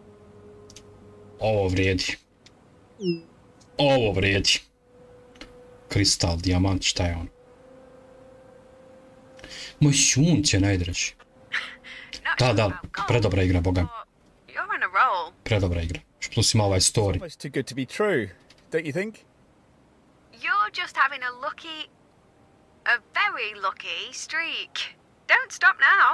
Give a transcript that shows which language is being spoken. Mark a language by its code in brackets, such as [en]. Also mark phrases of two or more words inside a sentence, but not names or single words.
[hr] Ovo vrijedi. Ovo vrijedi. Kristal, dijamant, šta je on? Moj sunce najdraži. Da, predobra igra, boga. Predobra igra. Plus ima ovaj story. [en] Almost too good to be true, don't you think? You're just having a very lucky streak. Don't stop now.